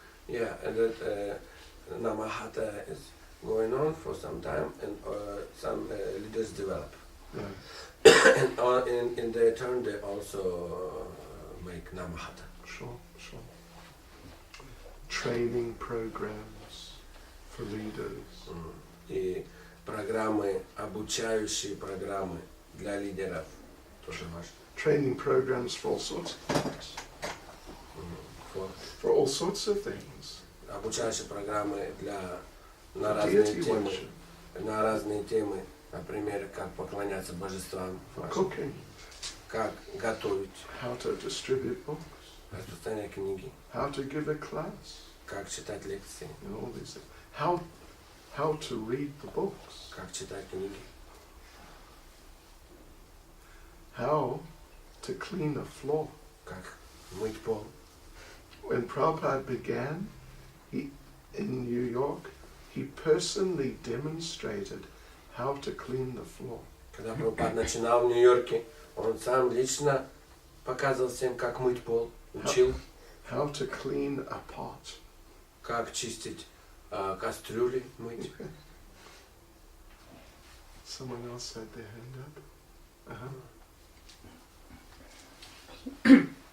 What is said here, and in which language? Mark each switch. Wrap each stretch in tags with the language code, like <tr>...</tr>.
<en>Yeah, and that Nama-hатта is going on for some time, and some leaders develop. Yeah. And in their turn, they also make Nama-hатта. Sure, sure. Training programs for leaders.</en> <ru>И программы, обучающие программы для лидеров тоже важно.</ru> <en>Training programs for all sorts of things. For all sorts of things.</en> <ru>Обучающие программы на разные темы. На разные темы, например, как поклоняться божествам,</ru> <en>Cooking.</en> <ru>как готовить,</ru> <en>How to distribute books.</en> <ru>распространять книги,</ru> <en>How to give a class.</en> <ru>как читать лекции,</ru> <en>And all these things. How to read the books.</en> <ru>как читать книги,</ru> <en>How to clean a floor.</en> <ru>как мыть пол.</ru> <en>When Prabhupada began in New York, he personally demonstrated how to clean the floor.</en> <ru>Когда Прабхупад начинал в Нью-Йорке, он сам лично показывал всем, как мыть пол, учил,</ru> <en>How to clean a pot.</en> <ru>как чистить кастрюли, мыть.</ru> <en>Someone else had their hand up.</en>